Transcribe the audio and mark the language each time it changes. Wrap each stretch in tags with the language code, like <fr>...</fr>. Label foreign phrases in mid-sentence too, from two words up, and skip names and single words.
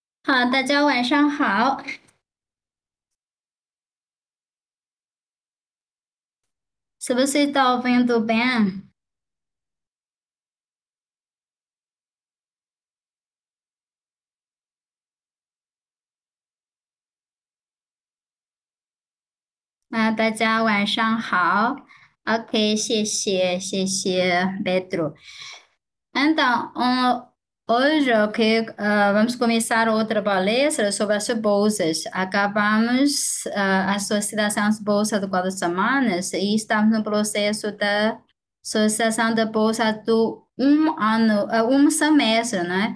<zh>好，大家晚上好，是不是都</zh> <pt>ouvindo bem?</pt> <zh>Ah, 大家晚上好。Ok, 谢谢 Pedro.</zh> <pt>Então, hoje, ok, vamos começar outra palestra sobre as bolsas. Acabamos a associação às bolsas de 4 semanas e estamos no processo da associação da bolsa do um ano, um semestre, né?</pt>